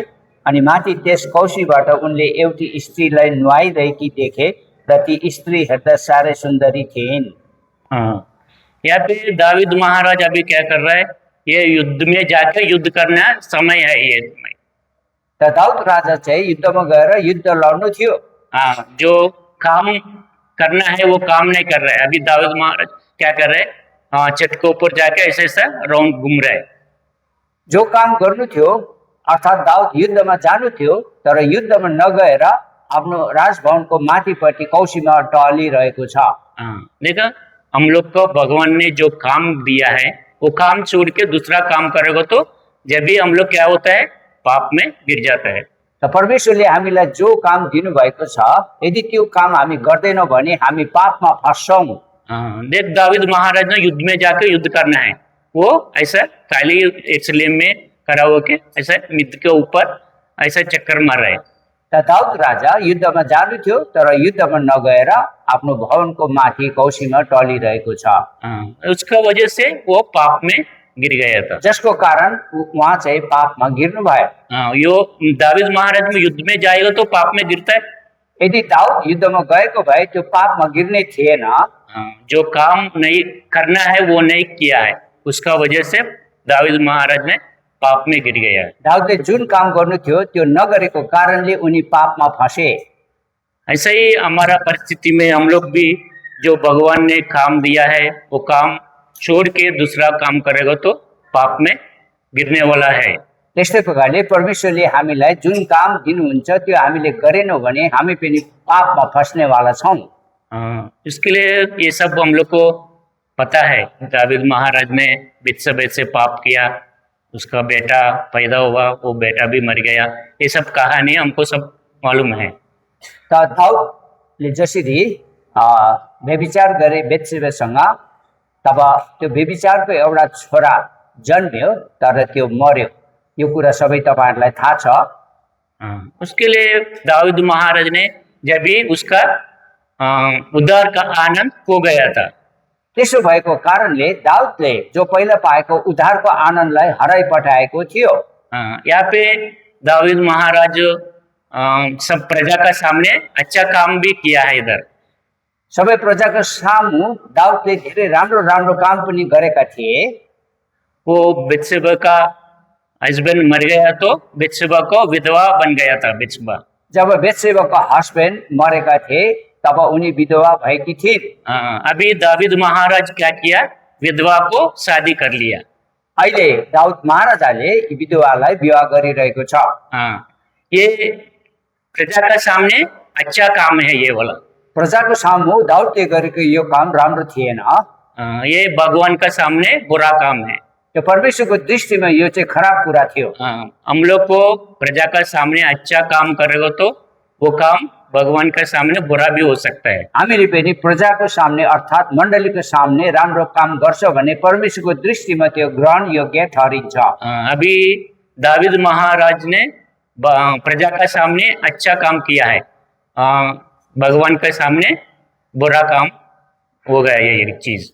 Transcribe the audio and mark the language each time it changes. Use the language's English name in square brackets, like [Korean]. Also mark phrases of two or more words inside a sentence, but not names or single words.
[Nepali] अनि माथि त्यस कौशीबाट उनले एउटी स्त्रीलाई नुहाइरहेकी देखे र ती स्त्री हेर्दा साह्रै सुन्दरी थिइन्। [Hindi] यहाँ पे दावीद महाराज अभी क्या कर रहा है? ये युद्ध में जाकर युद्ध करना समय है ये समय। [Nepali] त दाउद राजा चाहिँ युद्धमा गएर युद्ध लड्नु थियो। [Hindi] जो काम करना है वो काम नहीं कर रहा है। अभी दाऊद महाराज क्या कर रहे हैं? छत के ऊपर जाके ऐसे ऐसा राउंड घूम रहे। [Nepali] जो काम गर्नु थियो अर्थात् दाउद युद्धमा जानु थियो, तर युद्धमा नगएर आफ्नो राजभवनको माथिपट्टि कौशीमा टहलिरहेको छ। [Hindi] देखा, हम लोग को भगवान ने जो काम दिया है वो काम छोड़ के दूसरा काम करेगा तो जब भी हम लोग क्या होता है? पाप में गिर जाता है। [Nepali] त परमेश्वरले हामीलाई जो काम दिनुभएको छ, यदि त्यो काम हामी गर्दैनौँ भने हामी पापमा फस्छौँ। [Hindi] देख, दाऊद महाराज ने युद्ध में जाकर युद्ध करना है, वो ऐसा खाली यरूशलेम में खड़ा होके ऐसा मित्र के ऊपर ऐसा चक्कर मार रहे। [Nepali] त दाउद राजा युद्धमा जानु थियो, तर युद्धमा नगएर आफ्नो भवनको माथि कौशीमा टहलिरहेको छ। [Hindi] उसका वजह से वो पाप में गिर गया था, [Nepali] जसको कारण उहाँ चाहिँ पापमा गिर्नु भयो। [Hindi] यो दाऊद महाराज में युद्ध में जाएगा तो पाप में गिरता है। [Nepali] यदि दाउद युद्धमा गएको भए त्यो पापमा गिर्ने थिएन। [Hindi] जो काम नहीं करना है वो नहीं किया है, उसका वजह से दाऊद महाराज ने पाप में गिर गया। [Nepali] दाउदले जुन काम गर्नु थियो त्यो नगरेको कारणले उनी पापमा फसे। [Hindi] ऐसा ही हमारा परिस्थिति में हम लोग भी जो भगवान ने काम दिया है वो काम छोड़ के दूसरा काम करेगा तो पाप में गिरने वाला है। [Nepali] त्यस्तै प्रकारले परमेश्वरले हामीलाई जुन काम दिनुहुन्छ त्यो हामीले गरेनौँ भने हामी पनि पापमा फस्नेवाला छौँ। [Hindi] इसके लिए ये सब हम लोग को पता है। दाऊद महाराज ने बित्सबे से पाप किया, उसका बेटा पैदा हुआ, वो बेटा भी मर गया। ये सब कहानी हमको सब मालूम है। [Nepali] त दाउदले जसरी व्यभिचार गरे बेत्सेबासँग, तब त्यो व्यभिचारको एउटा छोरा जन्मियो तर त्यो मर्यो। यो कुरा सबै तपाईहरुलाई थाहा छ। [Hindi] उसके लिए दाऊद महाराज ने जब भी उसका उद्धार का आनंद खो गया था। [Nepali] त्यसो भएको कारणले दाउदले जो पहिला पाएको उद्धारको आनन्दलाई हराइपठाएको थियो। [Hindi] यहाँ पे दाऊद महाराज सब प्रजा का सामने अच्छा काम भी किया है। इधर [Nepali] सबै प्रजाको सामु दाउदले धेरै राम्रो राम्रो काम पनि गरेका थिए। [Hindi] वो बेत्सेबा का हस्बैंड मर गया तो बेत्सेबा को विधवा बन गया था। बेत्सेबा [Nepali] जब बेत्सेबाको हस्बैंड मरेका थिए तब उनी विधवा भएकी थिइन्। [Hindi] अभी दाऊद महाराज क्या किया, विधवा को शादी कर लिया। [Nepali] अहिले दाउद महाराजाले यी विधवालाई विवाह गरिरहेको छ। [Hindi] ये प्रजा का सामने अच्छा काम है। ये वाला [Nepali] प्रजाको सामु दाउदले गरेको यो काम राम्रो थिएन। [Hindi] ये भगवान का सामने बुरा काम है। [Nepali] त्यो परमेश्वरको दृष्टिमा यो चाहिँ खराब कुरा थियो। [Hindi] हम लोग को प्रजा का सामने अच्छा काम करेगा तो वो काम भगवान का सामने बुरा भी हो सकता है। [Nepali] हामीले पनि प्रजाको सामने अर्थात् मण्डलीको सामने राम्रो काम गर्छौं भने परमेश्वरको दृष्टिमा त्यो ग्रहण योग्य ठहरिन्छ। [Hindi] अभी दाऊद महाराज ने प्रजा का सामने अच्छा काम किया है, भगवान के सामने बुरा काम हो गया ये चीज।